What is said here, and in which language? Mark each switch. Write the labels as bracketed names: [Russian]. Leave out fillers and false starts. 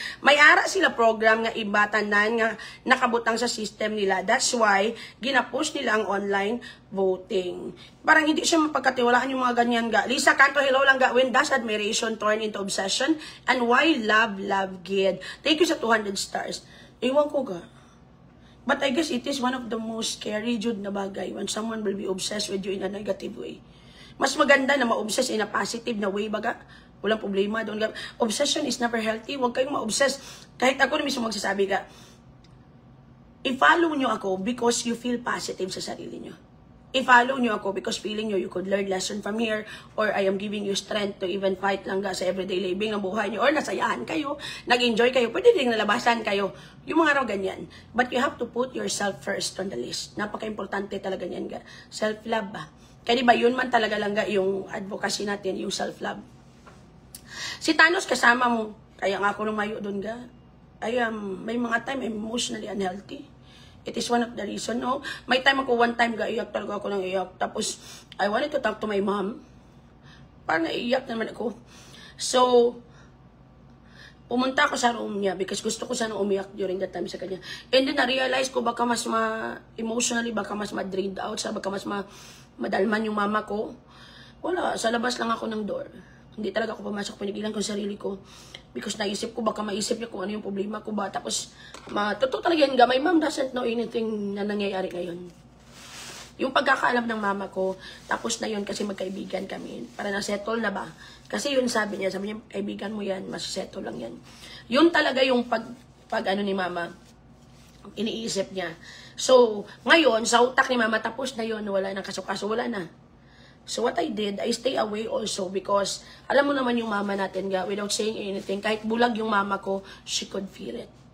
[Hiligaynon] May ara sila program nga iba tanan nga nakabutang sa system nila. [English] That's why [Filipino] ginapush nila ang online voting. Parang hindi siya mapagkatiwalaan yung mga ganyan ga. [English] Lisa Canto, [Filipino] hello lang ga. [English] When does admiration turn into obsession? And why love gid? Thank you sa 200 stars. [Filipino] Ewan ko ga. [English] But I guess it is one of the most scary [Filipino] jud na bagay [English] when someone will be obsessed with you in a negative way. [Filipino] Mas maganda na ma-obsess [English] in a positive [Filipino] na way baga. Walang problema doon. [English] Obsession is never healthy. [Filipino] Huwag kayong ma-obsess. Kahit ako na mismo magsasabi ka, [English] i-follow nyo ako because you feel positive [Filipino] sa sarili nyo. I-follow nyo ako [English] because feeling nyo you could learn lesson from here or I am giving you strength to even fight [Filipino] lang sa [English] everyday living [Filipino] ng buhay nyo or nasayahan kayo, nag-enjoy kayo, pwede din nalabasan kayo. Yung mga raw ganyan. [English] But you have to put yourself first on the list. [Filipino] Napaka-importante talaga yan. Self-love ba? Kaya diba yun man talaga lang yung advocacy natin, yung self-love. Si Thanos kasama mo, kaya nga ako lumayo doon ga. May mga time [English] I'm emotionally unhealthy. It is one of the reason, [Filipino] no? May time ako, one time ga, iyak talaga ako ng iyak. Tapos, [English] I wanted to talk to my mom. [Filipino] Parang naiiyak naman ako. So, pumunta ako sa room niya [English] because [Filipino] gusto ko sana umiyak during that time sa kanya. And then, na-realize ko baka mas [English] emotionally, [Filipino] baka mas ma-drained out sa, baka mas madalman yung mama ko. Wala, sa labas lang ako ng door. Hindi talaga ako pumasok, pinigilan ko sarili ko. [English] Because [Filipino] naisip ko, baka maisip niya kung ano yung problema ko ba. Tapos, totoo talaga yan, [English] my mom doesn't know anything [Filipino] na nangyayari ngayon. Yung pagkakaalam ng mama ko, tapos na yun kasi magkaibigan kami. Para na-settle na ba? Kasi yun sabi niya, kaibigan mo yan, mas-settle lang yan. Yun talaga yung pag ano ni mama, iniisip niya. So, ngayon, sa utak ni mama, tapos na yun, wala nang kaso-kaso, wala na. [English] So what I did, I stay away also because [Filipino] alam mo naman yung mama natin ga, [English] without saying anything, [Filipino] kahit bulag yung mama ko, [English] she could feel it.